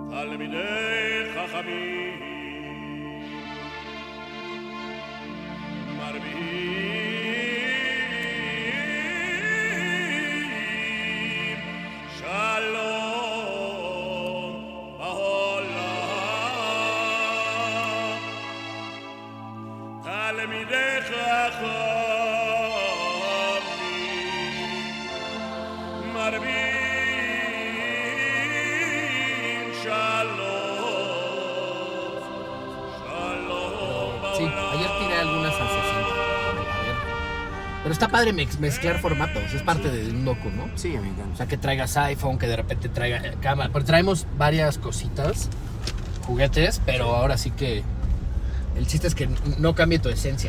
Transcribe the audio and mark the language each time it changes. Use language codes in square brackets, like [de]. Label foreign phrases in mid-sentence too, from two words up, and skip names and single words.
[he] תלמידי חכמים מרבים שלום בעולם תלמידי חכמים מרבים [es] Sí, ayer tiré algunas al 60. A ver. Pero está padre mezclar formatos, es parte de un docu, ¿no? Sí, me encanta. O sea, que traigas iPhone, que de repente traiga cámara. Pero traemos varias cositas, juguetes, pero ahora sí que el chiste es que no cambie tu esencia.